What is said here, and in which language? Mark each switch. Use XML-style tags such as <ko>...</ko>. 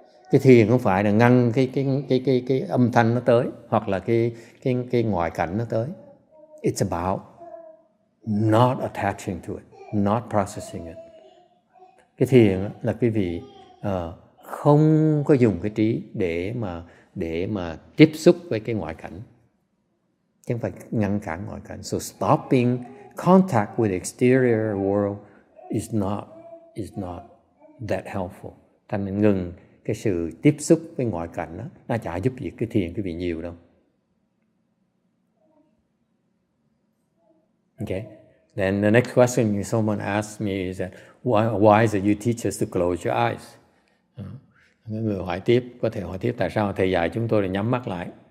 <vi>Cái thiền không phải là ngăn cái âm thanh nó tới, hoặc là cái ngoại cảnh nó tới.</vi> <en>It's about not attaching to it, not processing it.</en> <vi>Cái thiền là quý vị không có dùng cái trí để mà tiếp xúc với cái ngoại cảnh, chứ không phải ngăn cản ngoại cảnh.</vi> <en>So stopping contact with the exterior world is not that helpful.</en> <vi>Thành mình ngừng cái sự tiếp xúc với ngoại cảnh đó, nó chả giúp gì cái thiền quý vị nhiều đâu.</vi> <en>Okay. Then the next question someone asked me is that why is it you teach us to close your eyes?</en> <vi>Người hỏi tiếp, có thể hỏi tiếp tại sao thầy dạy chúng tôi là nhắm mắt lại.</vi>